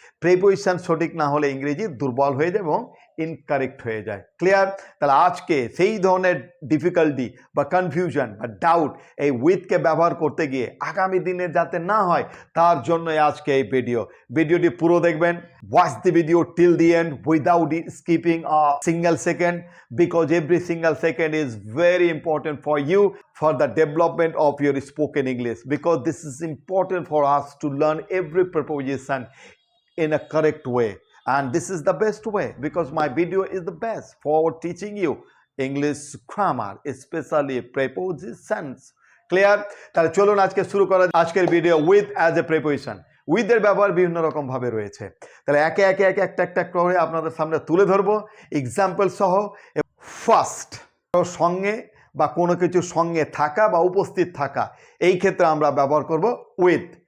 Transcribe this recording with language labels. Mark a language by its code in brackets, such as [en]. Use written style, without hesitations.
[bn] Preposition সঠিক না হলে ইংরেজি দুর্বল হয়ে যায় এবং ইনকারেক্ট হয়ে যায়। ক্লিয়ার? তাহলে আজকে সেই ধরনের ডিফিকাল্টি বা কনফিউশন বা ডাউট এই উইথকে ব্যবহার করতে গিয়ে আগামী দিনে যাতে না হয় তার জন্যই আজকে এই ভিডিওটি পুরো দেখবেন। [en] Watch the video till the end without skipping a single second, because every single second is very important for you for the development of your spoken English, because this is important for us to learn every preposition in a correct way, and this is the best way because my video is the best for teaching you English grammar, especially prepositions. Clear? [bn] তাহলে চলুন আজকে শুরু করা আজকের video [en] With as a preposition. [bn] উইথের ব্যবহার বিভিন্ন রকম ভাবে রয়েছে, তাহলে একে একে একটা করে আপনাদের সামনে তুলে ধরবো এক্সাম্পল সহ। ফার্স্ট, সঙ্গে বা কোনো কিছু সঙ্গে থাকা বা উপস্থিত থাকা, এই ক্ষেত্রে আমরা ব্যবহার করব উইথ।